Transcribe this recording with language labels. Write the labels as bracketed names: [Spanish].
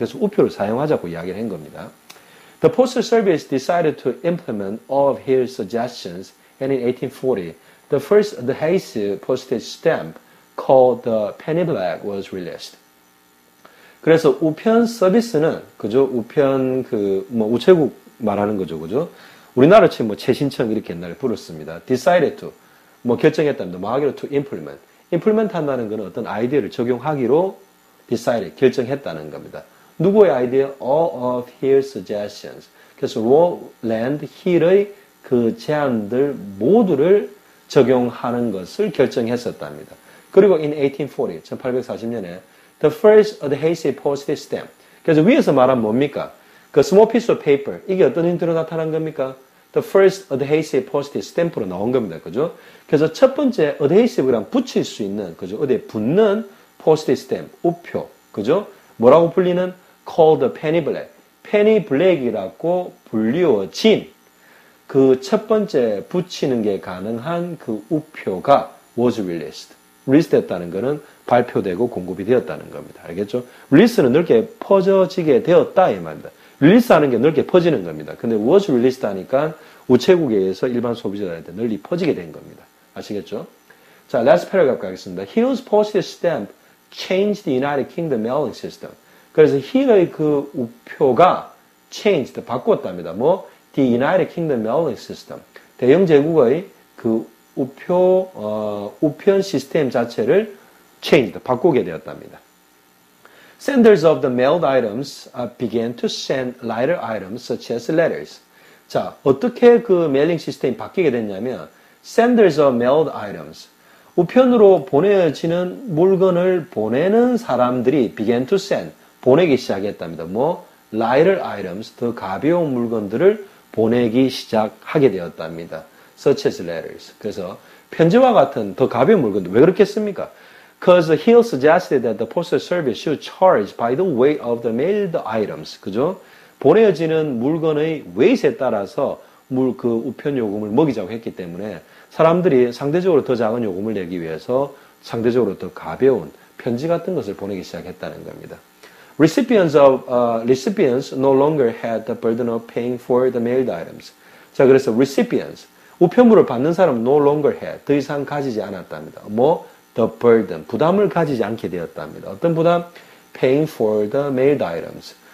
[Korean] 그래서 우표를 사용하자고 이야기를 한 겁니다. [English] The Postal Service decided to implement all of his suggestions, and in 1840, the first adhesive postage stamp called the penny black was released. [Korean] 그래서 우편 서비스는, 그죠? 우편 우체국 말하는 거죠, 그죠? 우리나라 치면 뭐 최신청 이렇게 옛날에 불렀습니다. [English] decided to, [Korean] 결정했답니다. 뭐 하기로 [English] to implement. [Korean] implement 한다는 것은 어떤 아이디어를 적용하기로 decided, 결정했다는 겁니다. 누구의 아이디어? [English] All of his suggestions. [Korean] 그래서 Rowland Hill의 그 제안들 모두를 적용하는 것을 결정했었답니다. [English] 그리고 in 1840, [Korean] 1840년에 [English] the first adhesive postage stamp. [Korean] 그래서 위에서 말한 뭡니까? [English] 그 small piece of paper. [Korean] 이게 어떤 힌트로 나타난 겁니까? [English] The first adhesive postage stamp로 [Korean] 나온 겁니다. 그죠? 그래서 첫 번째 adhesive랑 붙일 수 있는, 그죠? 어디에 붙는 postage stamp, 우표. 그죠? 뭐라고 불리는? [English] called the penny black. [Korean] penny black이라고 불리워진 그 첫 번째 붙이는 게 가능한 그 우표가 [English] was released. [Korean] release 됐다는 것은 발표되고 공급이 되었다는 겁니다. 알겠죠? release는 넓게 퍼져지게 되었다 이 말입니다. release 하는 게 넓게 퍼지는 겁니다. 근데 was released 하니까 우체국에 의해서 일반 소비자들한테 널리 퍼지게 된 겁니다. 아시겠죠? 자, last paragraph 가겠습니다. [English] Hill's postage stamp changed the United Kingdom mailing system. [Korean] 그래서 힐의 그 우표가 changed, 바꿨답니다. 뭐? [English] The United Kingdom mailing system. [Korean] 대영 제국의 그 우편 시스템 자체를 changed, 바꾸게 되었답니다. [English] Senders of the mailed items began to send lighter items such as letters. [Korean] 자, 어떻게 그 메일링 시스템이 바뀌게 됐냐면 [English] senders of mailed items. [Korean] 우편으로 보내지는 물건을 보내는 사람들이 [English] began to send, [Korean] 보내기 시작했답니다. 뭐? [English] lighter items, [Korean] 더 가벼운 물건들을 보내기 시작하게 되었답니다. [English] such as letters. [Korean] 그래서 편지와 같은 더 가벼운 물건들. 왜 그렇겠습니까? [English] Because Hill suggested that the postal service should charge by the weight of the mailed items. [Korean] 그죠? 보내어지는 물건의 weight에 따라서 그 우편 요금을 먹이자고 했기 때문에 사람들이 상대적으로 더 작은 요금을 내기 위해서 상대적으로 더 가벼운 편지 같은 것을 보내기 시작했다는 겁니다. [English] Recipients no longer had the burden of paying for the mailed items. [Korean] 자, 그래서 recipients, 우편물을 받는 사람은 [English] no longer had, [Korean] 더 이상 가지지 않았답니다. 뭐? [English] The burden, [Korean] 부담을 가지지 않게 되었답니다. 어떤 부담? [English] Paying for the mailed items.